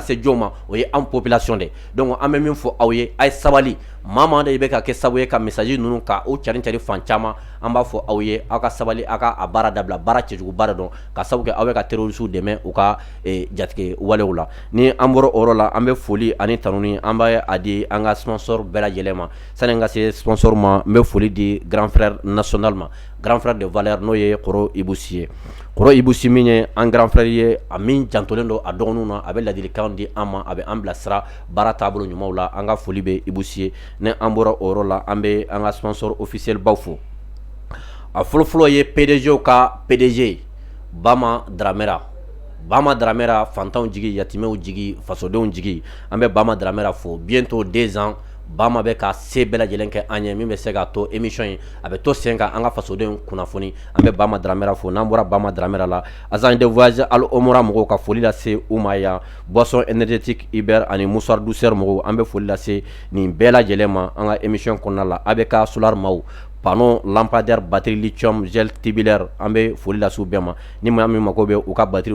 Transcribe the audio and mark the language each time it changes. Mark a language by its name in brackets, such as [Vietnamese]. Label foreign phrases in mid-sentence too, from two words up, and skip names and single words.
[Bambara] se jɔn ma o ye an population de donc an bɛ min fɔ aw ye a ye sabali maa de bɛ ka kɛ sababu ye ka message ninnu ka o cari fan caman an b'a fɔ aw ye aw ka sabali aw ka a baara dabila baara cɛjuguba de dɔn ka sababu kɛ aw bɛ ka terroriste dɛmɛ u ka jatigɛ walew la ni an bɔra o yɔrɔ la an bɛ foli ani tanuni an b'a a di an ka sponsor bɛɛ lajɛlen ma sani n ka se sponsor ma n bɛ foli di [French] grand frère national [Bambara] ma [French] grand frère de valeur [Bambara] n'o ye Kɔrɔ Ibusi ye Kɔrɔ Ibusi min ye an [French] grand frère [Bambara] ye a min jantolen don a dɔgɔninw na a bɛ ladilikan di an ma a bɛ an bilasira baara taabolo ɲumanw la an ka foli bɛ Ibusi ye ni an bɔra o yɔrɔ la an bɛ an ka [French] sponsor officiel [Bambara] baw fo a fɔlɔfɔlɔ ye PDG ka PDG Bama Dramera fantanw jigi yatimɛw jigi fasodenw jigi an bɛ Bama Dramera fo [French] bientôt 2 ans [Bambara] Bama bɛ ka se bɛɛ lajɛlen kɛ an ye min bɛ se k'a to émission in a bɛ to sen kan an ka fasodenw kunnafoni an bɛ Bama Dramera fo n'an bɔra Bama Dramera la [French] agent de voyage [Bambara] Al Omora mɔgɔw ka foli lase u ma yan [French] boisson énergétique [Bambara] Iber ani [French] mouchoir douceur [Bambara] mɔgɔw an bɛ foli lase nin bɛɛ lajɛlen ma an ka émission kɔnɔna la ABK solar maaw [French] panneau lampadaire batterie lithium gel tubulaire [Bambara] an bɛ foli lase u bɛɛ ma ni maa min mago bɛ u ka batterie